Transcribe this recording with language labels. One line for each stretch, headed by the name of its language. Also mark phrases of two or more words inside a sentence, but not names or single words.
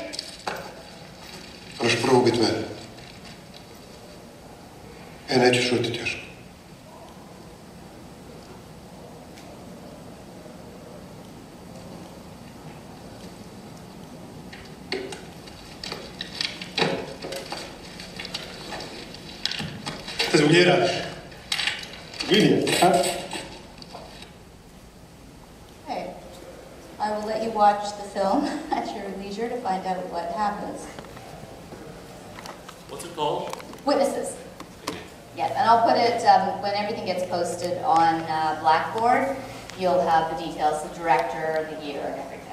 Bosnian: Moraš prvo ubiti mene. Neću šutiti još. Šta zbog nje radiš?
English: Idiot, huh? Okay. I will let you watch the film at your leisure to find out what happens. What's it called? Witnesses. Yeah, and I'll put it, when everything gets posted on Blackboard, you'll have the details, the director, the year, and everything.